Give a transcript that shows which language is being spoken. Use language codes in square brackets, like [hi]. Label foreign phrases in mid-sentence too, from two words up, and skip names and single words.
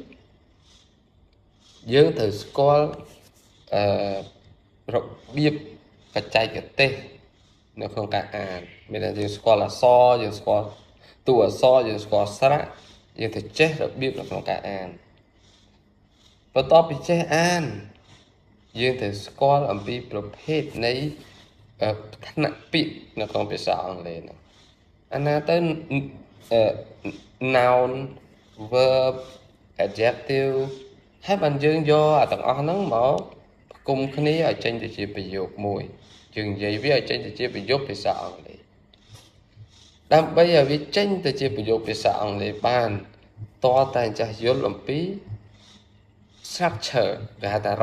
[km] យើងត្រូវស្គាល់របៀបបច្ចេកទេសនៅក្នុងការអានមានតែយើងស្គាល់អក្សរយើងស្គាល់តួអក្សរយើងស្គាល់ស្រៈយើងត្រូវចេះរបៀបនៅក្នុងការអានបន្ទាប់ពីចេះអានយើងត្រូវស្គាល់អំពីប្រភេទនៃថ្នាក់ពាក្យនៅក្នុងភាសាអង់គ្លេសហ្នឹងអាណាទៅ [en] noun verb adjective [km] ហើយបានយើងយកអាទាំងអស់ហ្នឹងមកផ្គុំគ្នាឲ្យចេញទៅជាប្រយោគមួយយើងនិយាយវាឲ្យចេញទៅជាប្រយោគភាសាអ ង់គ្លេសដើម្បីឲ្យវាចេញទៅជាប្រយោគភាសាអង់គ្លេសបានតើតែចាស់យល់អំពី structure គេហៅថារ